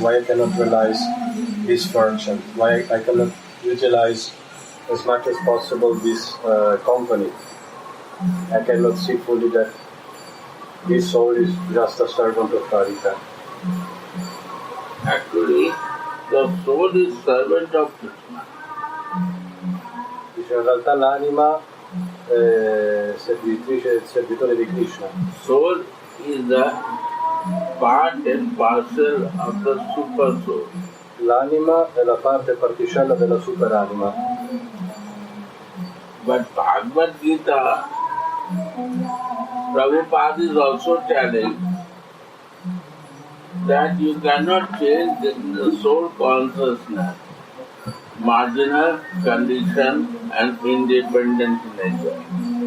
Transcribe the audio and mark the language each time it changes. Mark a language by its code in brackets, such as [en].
[en] Why I cannot realize this fortune? Why I cannot utilize as much as possible this company? I cannot see fully that this soul is just a servant of Radhika. Actually, the soul is servant of Krishna. [it] Dice in realtà l'anima è servitore di Krishna. [en] Soul is the part and parcel of the super soul. [it] L'anima è la parte particella della superanima. [en] But Bhagavad Gita, Prabhupada is also telling that you cannot change the soul consciousness, marginal, condition and independent nature.